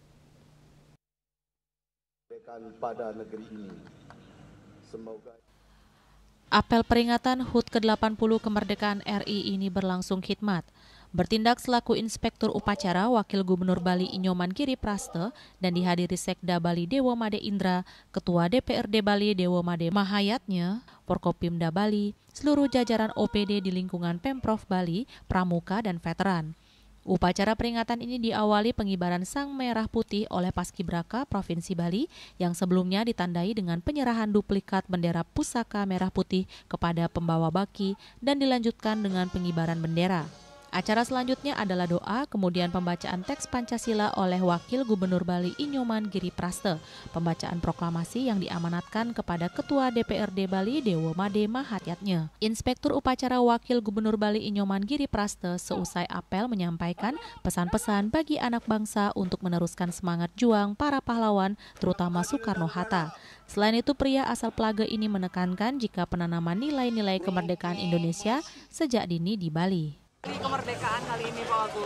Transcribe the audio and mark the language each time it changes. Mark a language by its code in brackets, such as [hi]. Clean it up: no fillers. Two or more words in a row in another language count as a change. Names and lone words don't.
[id] Pada negeri ini. Semoga apel peringatan HUT ke-80 kemerdekaan RI ini berlangsung khidmat. Bertindak selaku Inspektur Upacara Wakil Gubernur Bali Inyoman Giripraste dan dihadiri Sekda Bali Dewo Made Indra, Ketua DPRD Bali Dewo Made Mahayatnya, Forkopimda Bali, seluruh jajaran OPD di lingkungan Pemprov Bali, Pramuka dan Veteran. Upacara peringatan ini diawali pengibaran Sang Merah Putih oleh Paskibraka Provinsi Bali yang sebelumnya ditandai dengan penyerahan duplikat bendera pusaka merah putih kepada pembawa baki dan dilanjutkan dengan pengibaran bendera. Acara selanjutnya adalah doa, kemudian pembacaan teks Pancasila oleh Wakil Gubernur Bali Inyoman Giripraste, pembacaan proklamasi yang diamanatkan kepada Ketua DPRD Bali Dewo Made Mahatyatnya. Inspektur Upacara Wakil Gubernur Bali Inyoman Giripraste seusai apel menyampaikan pesan-pesan bagi anak bangsa untuk meneruskan semangat juang para pahlawan, terutama Soekarno-Hatta. Selain itu, pria asal Plage ini menekankan jika penanaman nilai-nilai kemerdekaan Indonesia sejak dini di Bali. Kemerdekaan kali ini Pak Wagub?